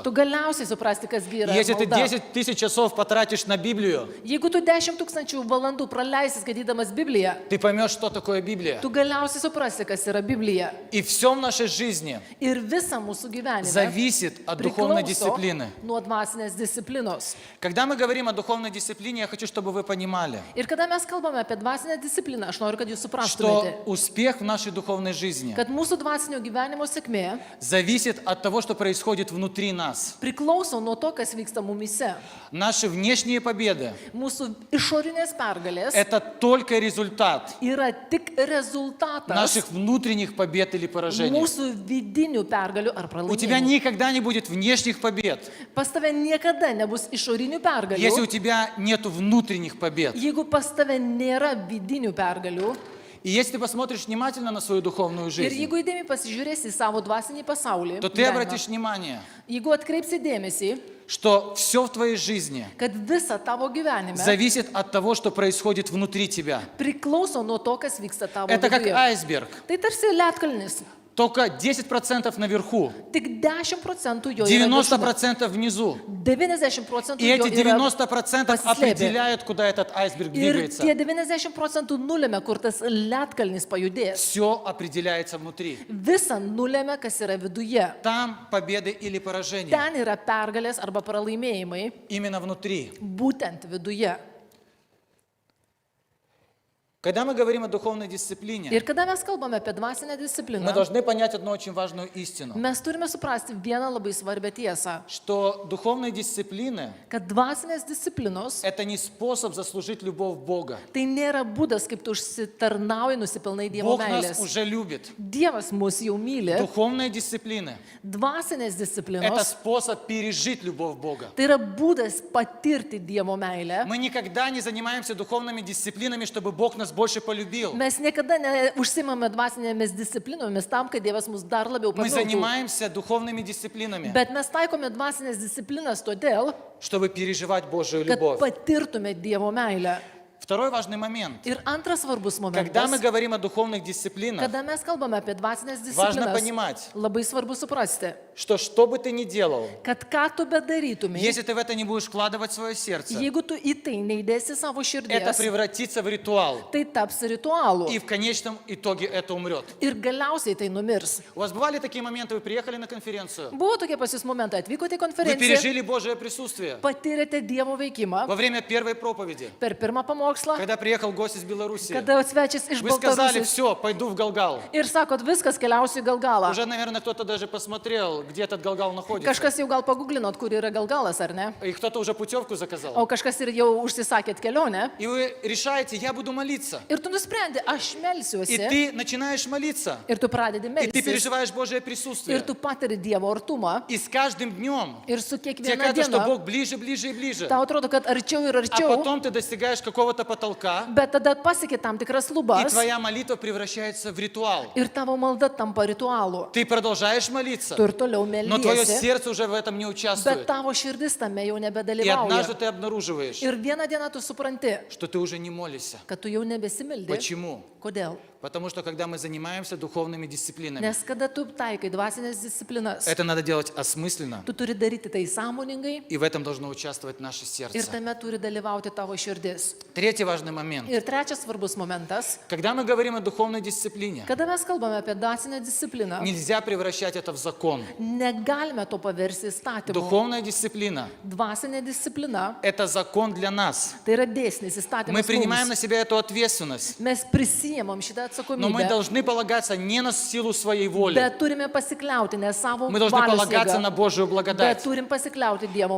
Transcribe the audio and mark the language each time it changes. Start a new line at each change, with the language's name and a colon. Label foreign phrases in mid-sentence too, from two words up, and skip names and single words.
Lithuanian: tu galiausiai suprasti, kas yra
Russian: Если ты
Lithuanian: malda.
Russian: 10 тысяч часов потратишь на Библию,
Lithuanian: Jeigu tu 10 000 valandų praleisi skaitydamas Bibliją,
Russian: ты поймешь, что такое Библия.
Lithuanian: tu galiausiai suprasi, kas yra Biblija.
Russian: И все в нашей жизни
Lithuanian: Ir visa mūsų gyvenime
Russian: зависит от духовной
Lithuanian: priklauso
Russian: дисциплины.
Lithuanian: nuo dvasinės disciplinos.
Russian: Когда мы говорим о духовной дисциплине, я хочу, чтобы вы понимали,
Lithuanian: Ir kada mes kalbame apie dvasinę discipliną, aš noriu, kad jūs
Russian: что
Lithuanian: suprastumėte,
Russian: успех в нашей духовной жизни
Lithuanian: kad mūsų dvasinio gyvenimo sėkmė
Russian: зависит от того, что происходит внутри нас.
Lithuanian: priklauso nuo to, kas vyksta mumise.
Russian: Наши внешние победы
Lithuanian: Mūsų išorinės pergalės –
Russian: это только результат
Lithuanian: yra tik rezultatas
Russian: наших внутренних побед или поражений.
Lithuanian: mūsų vidinių pergalių ar
Russian: У тебя
Lithuanian: pralaimėjimų.
Russian: никогда не будет внешних побед,
Lithuanian: Pas tave niekada nebus išorinių
Russian: если у
Lithuanian: pergalių,
Russian: тебя нет внутренних побед.
Lithuanian: jeigu pas tave nėra vidinių pergalių.
Russian: И если ты посмотришь внимательно на свою духовную
Lithuanian: Ir
Russian: жизнь,
Lithuanian: jeigu įdėmiai pasižiūrėsi į savo dvasinį pasaulį,
Russian: то ты
Lithuanian: gyvenimą,
Russian: обратишь внимание,
Lithuanian: jeigu atkreipsi dėmesį,
Russian: что все в твоей жизни
Lithuanian: kad visa tavo gyvenime
Russian: зависит от того, что происходит внутри тебя.
Lithuanian: priklauso nuo to, kas vyksta tavo
Russian: Это как
Lithuanian: viduje.
Russian: айсберг.
Lithuanian: Tai tarsi ledkalnis.
Russian: Только 10% наверху,
Lithuanian: Tik 10% jo yra viršuje.
Russian: 90% внизу.
Lithuanian: 90%
Russian: И
Lithuanian: jo
Russian: эти
Lithuanian: yra
Russian: 90%
Lithuanian: pasislėpę.
Russian: определяют, куда этот айсберг
Lithuanian: Ir
Russian: двигается.
Lithuanian: tie 90% nulėmė, kur tas ledkalnis pajudės.
Russian: Все определяется внутри.
Lithuanian: Visa nulėmė, kas yra viduje.
Russian: Там победы или поражения.
Lithuanian: Ten yra pergalės arba pralaimėjimai,
Russian: Именно внутри.
Lithuanian: būtent viduje.
Russian: Когда мы говорим о духовной дисциплине,
Lithuanian: Ir kada mes kalbame apie dvasinę
Russian: мы
Lithuanian: discipliną,
Russian: должны понять одну очень важную истину,
Lithuanian: mes turime suprasti vieną labai svarbią tiesą,
Russian: что духовные дисциплины
Lithuanian: kad dvasinės disciplinos –
Russian: это не способ заслужить любовь Бога.
Lithuanian: tai nėra būdas, kaip tu užsitarnauji nusipelnai Dievo
Russian: Бог нас
Lithuanian: meilės.
Russian: уже любит.
Lithuanian: Dievas mus jau myli.
Russian: Духовные дисциплины
Lithuanian: Dvasinės
Russian: – это
Lithuanian: disciplinos
Russian: способ пережить любовь Бога.
Lithuanian: tai yra būdas patirti Dievo meilę.
Russian: Мы никогда не занимаемся духовными дисциплинами, чтобы Бог нас больше полюбил.
Lithuanian: Mes niekada neužsimame dvasinėmis disciplinomis tam, kad Dievas mus dar labiau
Russian: Мы
Lithuanian: pamiltų.
Russian: занимаемся духовными дисциплинами,
Lithuanian: Bet mes taikome dvasinės disciplinas todėl,
Russian: чтобы переживать Божию
Lithuanian: kad
Russian: любовь.
Lithuanian: patirtume Dievo meilę.
Russian: Второй важный момент.
Lithuanian: Ir antras svarbus
Russian: Когда мы
Lithuanian: momentas,
Russian: говорим о духовных дисциплинах,
Lithuanian: kada mes kalbame apie dvasinės
Russian: важно
Lithuanian: disciplinas,
Russian: понимать,
Lithuanian: labai svarbu suprasti,
Russian: что бы ты ни делал,
Lithuanian: kad ką tu bedarytumai,
Russian: если ты в это не будешь вкладывать свое сердце,
Lithuanian: jeigu tu į tai neįdėsi savo
Russian: это
Lithuanian: širdies,
Russian: превратится в ритуал.
Lithuanian: tai taps ritualu
Russian: И в конечном итоге это умрет.
Lithuanian: ir galiausiai tai numirs.
Russian: У вас бывали такие моменты, вы приехали на конференцию,
Lithuanian: Buvo tokie pas jūs momentai, atvykote į
Russian: вы
Lithuanian: konferenciją,
Russian: пережили Божие присутствие
Lithuanian: patyrėte Dievo veikimą
Russian: во время первой проповеди,
Lithuanian: per pirmą pamokslą,
Russian: когда приехал гость из Беларуси.
Lithuanian: kada svečias iš
Russian: Вы сказали,
Lithuanian: Baltarusijos
Russian: все, пойду в Галгал.
Lithuanian: ir sakot, viskas keliausiu į Galgalą.
Russian: Уже, наверное, кто-то даже посмотрел, где этот Галгал находится.
Lithuanian: Kažkas jau gal paguglinot, kur yra Galgalas, ar ne?
Russian: И кто-то уже путевку заказал.
Lithuanian: O kažkas ir jau užsisakėt kelionę.
Russian: И вы решаете, я буду молиться.
Lithuanian: Ir tu nusprendi, aš
Russian: И
Lithuanian: melsiuosi.
Russian: ты начинаешь молиться.
Lithuanian: Ir tu pradedi
Russian: И ты
Lithuanian: melstis.
Russian: переживаешь Божие
Lithuanian: Ir
Russian: присутствие.
Lithuanian: tu patiri Dievo artumą.
Russian: И с каждым днем
Lithuanian: Ir su
Russian: тебе
Lithuanian: kiekviena
Russian: кажется, что
Lithuanian: diena
Russian: Бог ближе, ближе и ближе.
Lithuanian: tau atrodo, kad arčiau ir
Russian: А
Lithuanian: arčiau,
Russian: потом ты достигаешь какого-то потолка,
Lithuanian: bet tada pasiekė tam tikras
Russian: и
Lithuanian: lubas
Russian: твоя молитва превращается в ритуал.
Lithuanian: ir tavo malda tampa ritualu.
Russian: Ты продолжаешь молиться,
Lithuanian: Tu ir toliau
Russian: но твое
Lithuanian: meldiesi,
Russian: сердце уже в этом не
Lithuanian: bet
Russian: участвует.
Lithuanian: tavo širdis tame jau
Russian: И
Lithuanian: nebedalyvauja.
Russian: однажды ты обнаруживаешь,
Lithuanian: Ir vieną dieną tu supranti,
Russian: что ты уже не молишься.
Lithuanian: kad tu jau nebesimildi.
Russian: Почему?
Lithuanian: Kodėl?
Russian: Потому что когда мы занимаемся духовными дисциплинами,
Lithuanian: Nes kada tu taikai dvasinės disciplinas,
Russian: это надо делать осмысленно,
Lithuanian: tu turi daryti tai sąmoningai
Russian: и в этом должно участвовать наше
Lithuanian: ir
Russian: сердце.
Lithuanian: tame turi dalyvauti tavo širdis.
Russian: Третий важный момент.
Lithuanian: Ir trečias svarbus momentas,
Russian: Когда мы говорим о духовной дисциплине,
Lithuanian: kada mes kalbame apie dvasinę discipliną,
Russian: нельзя превращать это в закон.
Lithuanian: negalime to paversti įstatymu.
Russian: Духовная дисциплина
Lithuanian: Dvasinė disciplina –
Russian: это закон для нас.
Lithuanian: tai yra dėsnis
Russian: Мы
Lithuanian: įstatymas.
Russian: принимаем на
Lithuanian: mums.
Russian: себя эту ответственность,
Lithuanian: Mes prisijėmam šitą
Russian: но мы
Lithuanian: atsakomybę,
Russian: должны полагаться не на силу своей воли.
Lithuanian: bet turime pasikliauti ne savo
Russian: Мы должны
Lithuanian: valios
Russian: полагаться
Lithuanian: jėga,
Russian: на Божию
Lithuanian: bet
Russian: благодать.
Lithuanian: turim pasikliauti Dievo